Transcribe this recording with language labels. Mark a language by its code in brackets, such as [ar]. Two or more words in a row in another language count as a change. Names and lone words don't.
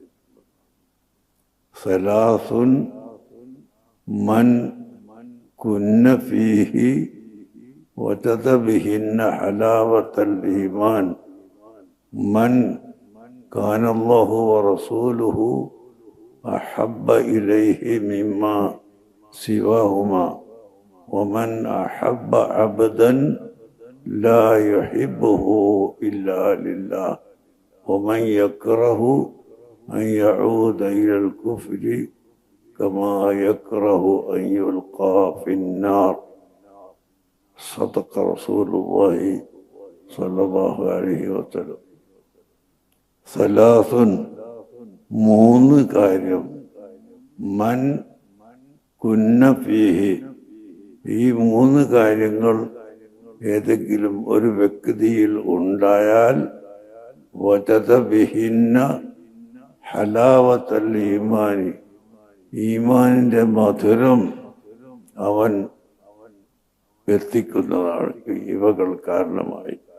[ar] ثلاث من كن فيه وجد بهن حلاوة الإيمان من كان الله ورسوله أحب إليه مما سواهما ومن أحب عبدا لا يحبه إلا لله ومن يكره أن يعود إلى الكفر كما يكره أن يلقى في النار. صدق رسول الله صلى الله عليه وسلم. [ml] ثلاث മൂന്ന് കാര്യം [ar] من كن فيه, [ml] ഈ മൂന്ന് കാര്യങ്ങൾ ഏതെങ്കിലും ഒരു വ്യക്തിയിൽ ഉണ്ടായാൽ [ar] وجد بهن حلاوة الإيمان, [ml] ഈമാനിൻ്റെ മധുരം അവൻ എത്തിക്കുന്നതാണ് ഇവകൾ കാരണമായി.